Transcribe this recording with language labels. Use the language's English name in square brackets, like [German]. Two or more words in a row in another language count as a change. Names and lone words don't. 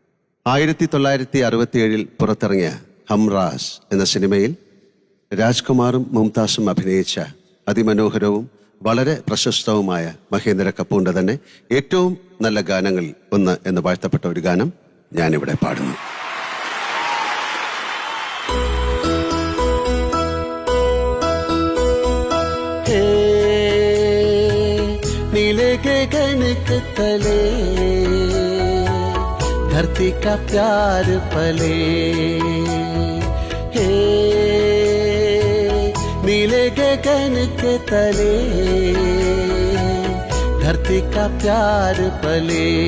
[Malayalam] 1967 പുറത്തിറങ്ങിയ ഹംറാസ് എന്ന സിനിമയിൽ രാജ്കുമാറും മുംതാസും അഭിനയിച്ച അതിമനോഹരവും വളരെ പ്രശസ്തവുമായ മഹേന്ദ്ര കപൂറിന്റെ തന്നെ ഏറ്റവും നല്ല ഗാനങ്ങളിൽ ഒന്ന് എന്ന് വാഴ്ത്തപ്പെട്ട ഒരു ഗാനം ഞാനിവിടെ പാടുന്നു. [Hindi] नीले गगन के तले धरती का प्यार पले, हे नीले गगन के तले धरती का प्यार पले.